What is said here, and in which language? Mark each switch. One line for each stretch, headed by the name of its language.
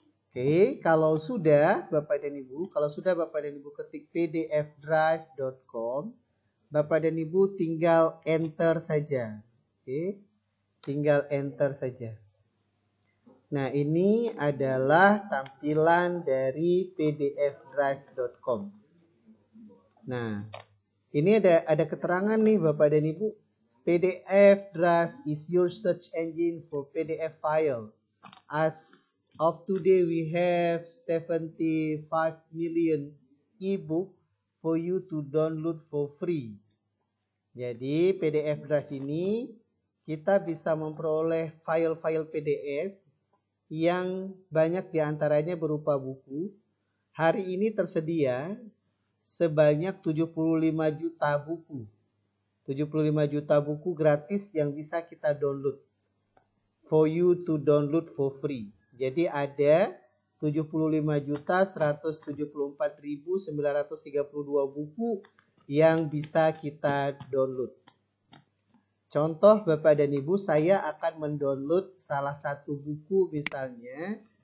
Indonesian: Oke, kalau sudah Bapak dan Ibu ketik pdfdrive.com, Bapak dan Ibu tinggal enter saja. Oke, tinggal enter saja. Nah, ini adalah tampilan dari pdfdrive.com. Nah, ini ada keterangan nih Bapak dan Ibu.
English: PDF Drive is your search engine for PDF file. As of today, we have 75 million ebook for you to download for free.
Indonesian: Jadi PDF Drive ini kita bisa memperoleh file-file PDF yang banyak diantaranya berupa buku. Hari ini tersedia sebanyak 75 juta buku. 75 juta buku gratis yang bisa kita download.
English: For you to download for free.
Indonesian: Jadi ada 75.174.932 buku yang bisa kita download. Contoh Bapak dan Ibu, saya akan mendownload salah satu buku misalnya.